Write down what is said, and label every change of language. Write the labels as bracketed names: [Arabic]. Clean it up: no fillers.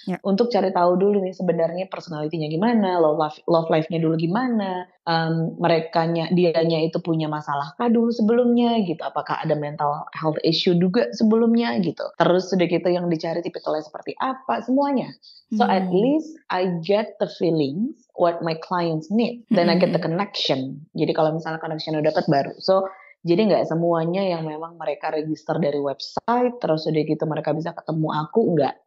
[Indonesian] Untuk cari tahu dulu nih sebenarnya personality-nya gimana, love life-nya dulu gimana, dianya itu punya masalah kah dulu sebelumnya gitu, apakah ada mental health issue juga sebelumnya gitu. Terus udah gitu yang dicari tipikalnya seperti apa, semuanya. [English] So at least I get the feelings what my clients need, then I get the connection. [Indonesian] Jadi kalau misalnya connection udah dapat baru. So jadi nggak semuanya yang memang mereka register dari website, terus udah gitu mereka bisa ketemu aku, nggak.